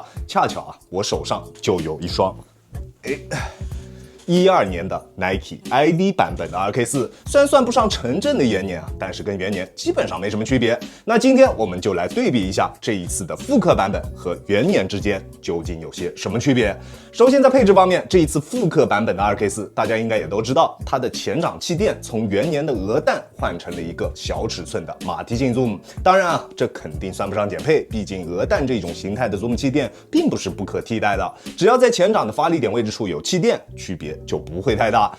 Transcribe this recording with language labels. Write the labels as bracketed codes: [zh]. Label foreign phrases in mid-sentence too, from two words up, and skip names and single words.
[zh] 恰巧啊，我手上就有一双12年的 Nike ID 版本的 2K4， 虽然算不上纯正的元年啊，但是跟元年基本上没什么区別。那今天我們就來對比一下這一次的復刻版本和元年之間究竟有些什麼區別。首先在配置方面，這一次復刻版本的 2K4，大家應該也都知道，它的前掌氣墊從元年的鵝蛋換成了一個小尺寸的馬蹄形 Zoom。當然啊，這肯定算不上減配，畢竟鵝蛋這種形態的 Zoom 氣墊並不是不可替代的，只要在前掌的發力點位置處有氣墊，區別就不會太大。